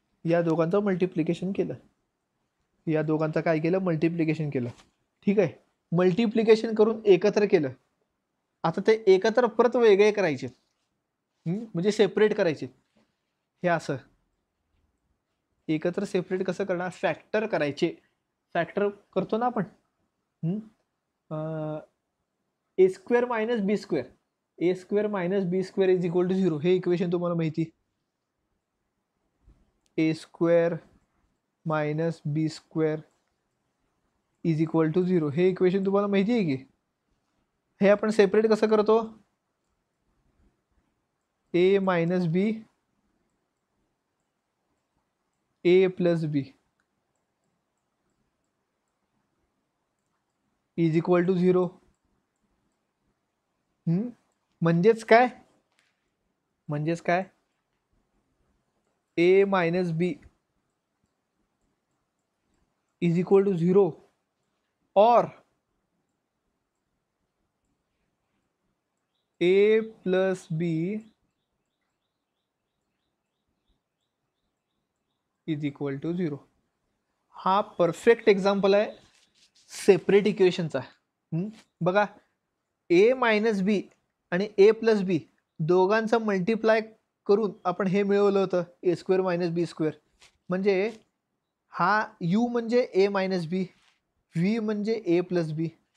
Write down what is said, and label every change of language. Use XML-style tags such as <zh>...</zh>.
<mr>या दोघांचं मल्टिप्लिकेशन केलं, या दोघांचं काय केलं, मल्टिप्लिकेशन केलं. ठीक आहे, मल्टिप्लिकेशन करून एकत्र केलं. आता ते एकत्र परत वेगळे करायचे, म्हणजे सेपरेट करायचे. हे असं एकत्र सेपरेट कसं करणार, फॅक्टर करायचे. फॅक्टर करतो ना आपण,</mr> <en>A square minus B square, A square minus B square is equal to 0.</en> <mr>हे इक्वेशन तुम्हाला माहिती.</mr> <en>A square minus B square is equal to 0</en> <mr>हे इक्वेशन तुम्हाला माहिती आहे की. हे आपण सेपरेट कसं करतो,</mr> <en>A minus B, A plus B is equal to 0.</en> <mr>म्हणजेच काय,</mr> <en>A minus B is equal to 0 और A plus B is equal to 0.</en> <mr>हा परफेक्ट एक्झाम्पल आहे सेपरेट इक्वेशनचा. बघा, ए मायनस बी आणि ए प्लस बी दोघांचं मल्टिप्लाय करून आपण हे मिळवलं होतं,</mr> <en>A square minus B square.</en> <mr>म्हणजे हा यू म्हणजे ए मायनस बी, व्ही म्हणजे ए प्लस बी.</mr>